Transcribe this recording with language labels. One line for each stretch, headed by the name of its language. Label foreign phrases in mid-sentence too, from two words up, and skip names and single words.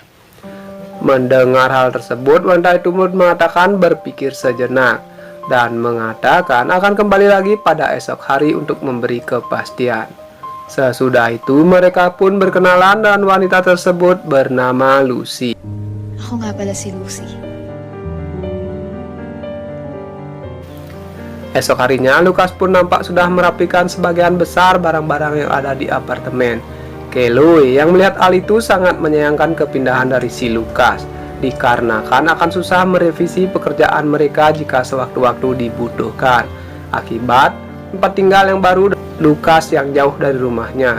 Indonesian: Mendengar hal tersebut, wanita itu mengatakan berpikir sejenak dan mengatakan akan kembali lagi pada esok hari untuk memberi kepastian. Sesudah itu mereka pun berkenalan dan wanita tersebut bernama Lucy.
Filipino: Ako nga pala si Lucy.
Indonesian: Esok harinya Lukas pun nampak sudah merapikan sebagian besar barang-barang yang ada di apartemen. Chloe yang melihat hal itu sangat menyayangkan kepindahan dari si Lukas, dikarenakan akan susah merevisi pekerjaan mereka jika sewaktu-waktu dibutuhkan akibat tempat tinggal yang baru Lukas yang jauh dari rumahnya.